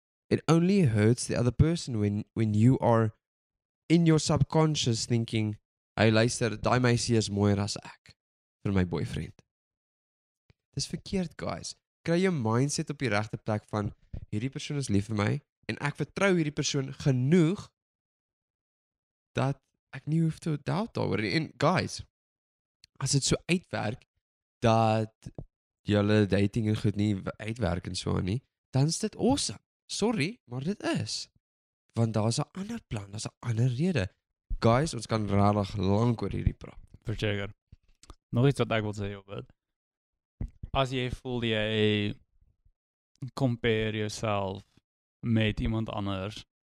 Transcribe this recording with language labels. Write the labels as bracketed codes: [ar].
[en] It only hurts the other person when you are in your subconscious thinking, [af] hey luister, daai meisie is mooier as ek vir my boyfriend. Dis verkeerd, guys. Kry jou mindset op die regte plek van hierdie persoon is lief vir my en ek vertrou hierdie persoon genoeg dat ek nie hoef te doubt daaroor nie. En guys, as dit so uitwerk dat julle dating en goed nie uitwerk en so aan nie, dan is dit awesome. Sorry, maar dit is. Want daar's 'n ander plan, daar's 'n ander rede. Guys, ons kan regtig lank oor hierdie praat. Verseker. Nog iets wat ek wil sê op dit. As jy voel jy [en] compare yourself [af] met iemand anders.